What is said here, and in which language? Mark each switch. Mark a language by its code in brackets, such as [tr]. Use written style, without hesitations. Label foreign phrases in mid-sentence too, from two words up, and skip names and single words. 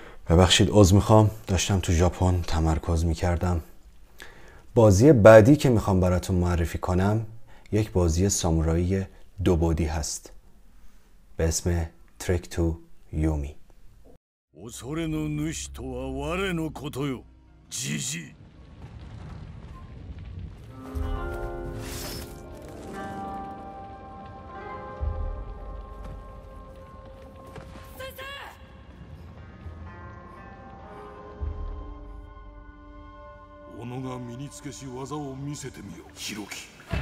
[fa] ببخشید عذر میخوام، داشتم تو ژاپن تمرکز میکردم. بازی بعدی که میخوام براتون معرفی کنم یک بازی سامورایی 2 بعدی هست به اسم ترک تو یومی. [ja] 恐れの主とは我のことよ、じじい。己が身につけし技を見せてみよ、ヒロキ。